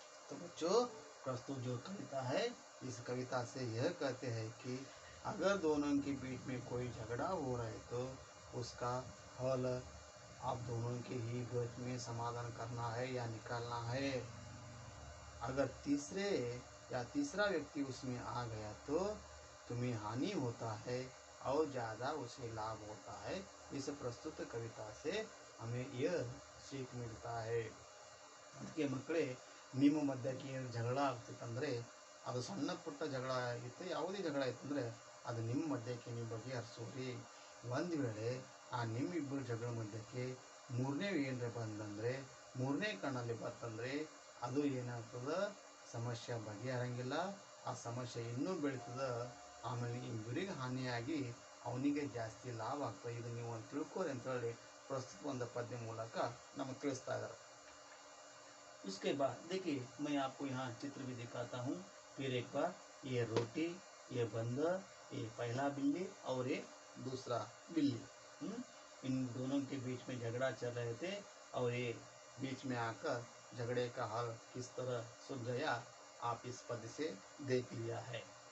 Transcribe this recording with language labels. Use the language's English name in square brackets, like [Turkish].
[Hindi] तो बच्चों, प्रस्तुत जो कविता है, इस कविता से यह कहते हैं कि अगर दोनों के बीच में कोई झगड़ा हो रहा है तो उसका हल आप दोनों के ही बीच में समाधान करना है या निकालना है। अगर तीसरा व्यक्ति उसमें आ गया तो तुम्हें हानि होता है, और ज़्यादा उसे लाभ होता है। इस प्रस्तुत कविता से हमें यह सीख मिलता है। [Kannada] ಅದಕ್ಕೆ ಮಕ್ಕಳೇ ನಿಮ್ಮ ಮಧ್ಯಕ್ಕೆ ಏನು ಜಗಳ ಆಗ್ತಿತ್ತಂದರೆ ಅದು ಸಣ್ಣ ಪುಟ್ಟ ಜಗಳ ಆಗಿತ್ತು, ಯಾವುದೇ ಜಗಳ ಆಯ್ತಂದರೆ ಅದು ನಿಮ್ಮ ಮಧ್ಯಕ್ಕೆ ನೀವು ಬಗೆಹರಿಸೋರಿ. ಒಂದು ವೇಳೆ ಆ ನಿಮ್ಮಿಬ್ಬರು ಜಗಳ ಮಧ್ಯಕ್ಕೆ ಮೂರನೇ ಏನರ ಬಂದಂದರೆ, ಮೂರನೇ ಕಣ್ಣಲ್ಲಿ ಬರ್ತಂದರೆ ಅದು ಏನಾಗ್ತದೆ, ಸಮಸ್ಯೆ ಬಗೆಹರಂಗಿಲ್ಲ. ಆ ಸಮಸ್ಯೆ ಇನ್ನೂ ಬೆಳೀತದೆ. ಆಮೇಲೆ ಇಬ್ಬರಿಗೆ ಹಾನಿಯಾಗಿ ಅವನಿಗೆ ಜಾಸ್ತಿ ಲಾಭ ಆಗ್ತದೆ. ಇದು ನೀವು ಒಂದು ತಿಳ್ಕೊರಿ ಅಂತೇಳಿ ಪ್ರಸ್ತುತ ಒಂದು ಪದ್ಯ ಮೂಲಕ ನಮಗೆ ತಿಳಿಸ್ತಾ ಇದ್ದಾರೆ. [Hindi] उसके बाद देखिए मैं आपको यहाँ चित्र भी दिखाता हूँ फिर एक बार। ये रोटी, ये बंदर, ये पहला बिल्ली और ये दूसरा बिल्ली। इन दोनों के बीच में झगड़ा चल रहे थे और ये बीच में आकर झगड़े का हल किस तरह सुलझाया आप इस पद से देख लिया है।